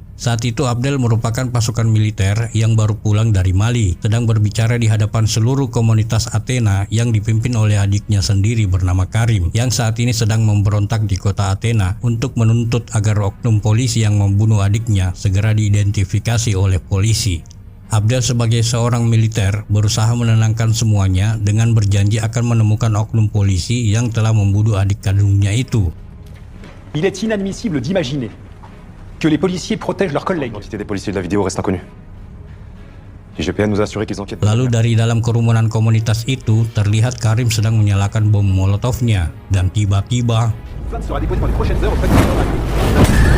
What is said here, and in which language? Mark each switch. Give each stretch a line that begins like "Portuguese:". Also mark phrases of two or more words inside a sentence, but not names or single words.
Indonesian: Saat itu Abdel merupakan pasukan militer yang baru pulang dari Mali, sedang berbicara di hadapan seluruh komunitas Athena yang dipimpin oleh adiknya sendiri bernama Karim, yang saat ini sedang memberontak di kota Athena untuk menuntut agar oknum polisi yang membunuh adiknya segera diidentifikasi oleh polisi. Abdel sebagai seorang militer berusaha menenangkan semuanya dengan berjanji akan menemukan oknum polisi yang telah membunuh adik kandungnya itu.
French: Il est inadmissible d'imaginer que les policiers protègent leurs collègues. L'identité des policiers de la vidéo reste inconnue. IGPN nous a assuré qu'ils enquêtent.
Indonesian: Lalu dari dalam kerumunan komunitas itu terlihat Karim sedang menyalakan bom molotovnya dan tiba-tiba
French: Plainte sera déposée dans les prochaines heures auprès du gendarme.